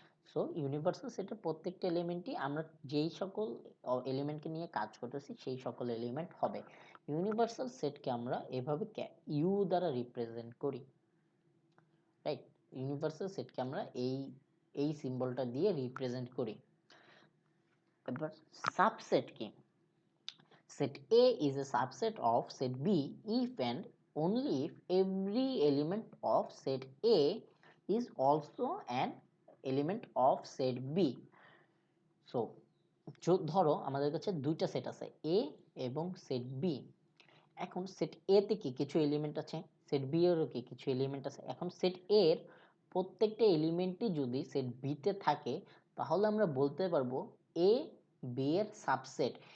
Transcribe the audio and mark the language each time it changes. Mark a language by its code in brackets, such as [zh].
[bn] So universal সেটের প্রত্যেকটা এলিমেন্টই আমরা যেই সকল এলিমেন্টকে নিয়ে কাজ করতেছি সেই সকল এলিমেন্ট হবে। ইউনিভার্সাল সেটকে আমরা এভাবে ইউ দ্বারা রিপ্রেজেন্ট করি, রাইট? ইউনিভার্সাল সেটকে আমরা এই সিম্বলটা দিয়ে রিপ্রেজেন্ট করি। এবার সাবসেট কি? [en] Set A is a subset of set B if and only if every element of set A is also an element of set B. [bn] So ধরো আমাদের কাছে দুইটা সেট আছে A এবং সেট B। এখন সেট A তে কি কিছু এলিমেন্ট আছে? সেট বি এরও কি কিছু এলিমেন্ট আছে। এখন সেট এ এর প্রত্যেকটা এলিমেন্টই যদি সেট বি তে থাকে তাহলে আমরা বলতে পারবো এ বি এর সাবসেট।